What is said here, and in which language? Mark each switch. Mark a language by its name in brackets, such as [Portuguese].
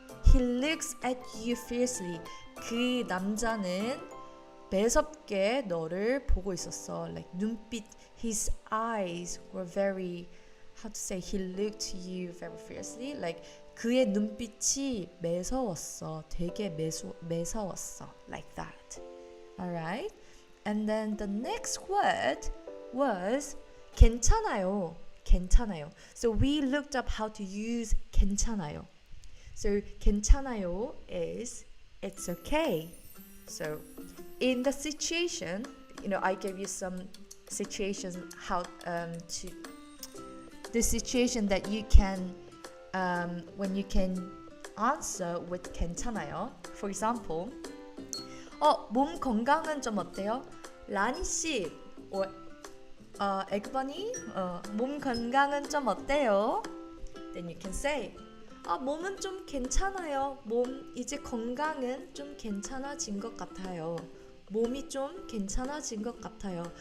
[English] He looks at you fiercely. [Korean] 그 남자는 매섭게 너를 보고 있었어. [English] Like 눈빛, his eyes were very, how to say, he looked to you very fiercely. [Korean] Like 그의 눈빛이 매서웠어. 되게 매서웠어. [English] Like that. Alright? And then the next word was 괜찮아요. [Korean] 괜찮아요. [English] So we looked up how to use 괜찮아요. So 괜찮아요 is it's okay. So in the situation, you know, I gave you some situations how to the situation that you can when you can answer with 괜찮아요. For example, [Korean] 몸 건강은 좀 어때요? 라니 씨, or Eggbun이, 몸 건강은 좀 어때요? [English] Then you can say, [Korean] 몸은 좀 괜찮아요. 몸 이제 건강은 좀 괜찮아진 것 같아요. 몸이 좀 괜찮아진 것 같아요.